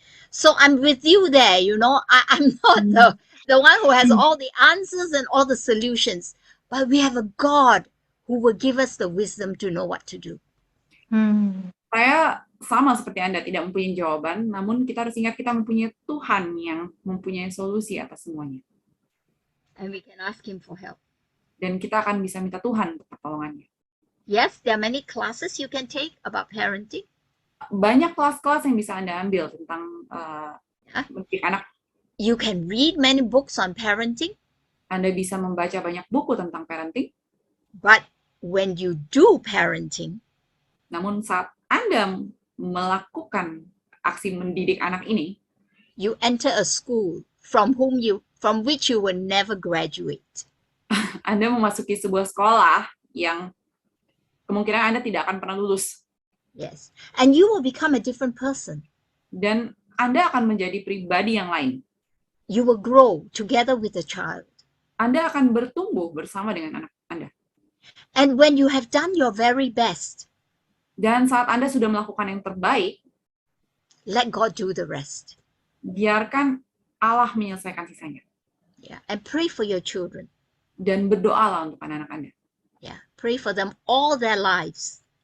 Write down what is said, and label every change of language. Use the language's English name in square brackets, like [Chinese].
[English] So I'm with you there, you know. I'm not the one who has all the answers and all the solutions. But we have a God who will give us the wisdom to know what to do. [Indonesian] Saya sama seperti Anda, tidak mempunyai jawaban, namun kita harus ingat kita mempunyai Tuhan yang mempunyai solusi atas semuanya. [English] And we can ask Him for help. [Indonesian] Dan kita akan bisa minta Tuhan untuk pertolongannya. [English] Yes, there are many classes you can take about parenting. [Indonesian] Banyak kelas-kelas yang bisa Anda ambil tentang mendidik anak. [English] You can read many books on parenting. [Indonesian] Anda bisa membaca banyak buku tentang parenting. [English] But when you do parenting, [Indonesian] namun saat Anda melakukan aksi mendidik anak ini, [English] you enter a school from which you will never graduate. [Indonesian] Anda memasuki sebuah sekolah yang kemungkinan Anda tidak akan pernah lulus. [English] Yes, and you will become a different person. [Indonesian] Dan Anda akan menjadi pribadi yang lain. [English] You will grow together with the child. [Indonesian] Anda akan bertumbuh bersama dengan anak Anda. [English] And when you have done your very best, [Indonesian] dan saat Anda sudah melakukan yang terbaik, [English] let God do the rest. [Indonesian] Biarkan Allah menyelesaikan sisanya. [English] Yeah, and pray for your children. [Indonesian] Dan berdoalah untuk anak-anak Anda. [English] Yeah, pray for them all their lives.